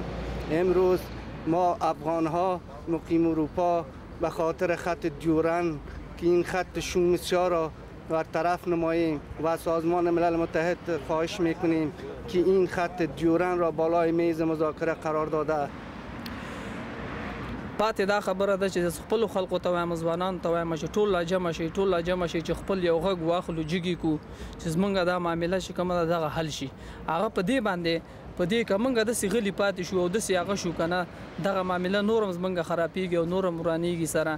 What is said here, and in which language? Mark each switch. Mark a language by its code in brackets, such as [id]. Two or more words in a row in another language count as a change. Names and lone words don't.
[fa] امروز ما افغان ها مقیم اروپا به خاطر خط دیورند که این خط شوم بسیار را برطرف نماییم و سازمان ملل متحد خواهش میکنیم که این خط دیورند را بالای میز مذاکره قرار داده. [ps] پاتې دا خبره ده چې خپل خلکو ته وایم ځوانانو ته وایم چې ټول لا جمع شي چې خپل یو غږ واخلو جګی کو چې زمونږ دا معامله چې کومه دغه حل شي. هغه په دې باندې په دې که موږ داسې غلي پاتې شو او داسې هغه شو که نه دغه معامله نور هم زموږ خرابېږي او نور هم ورانېږي سره.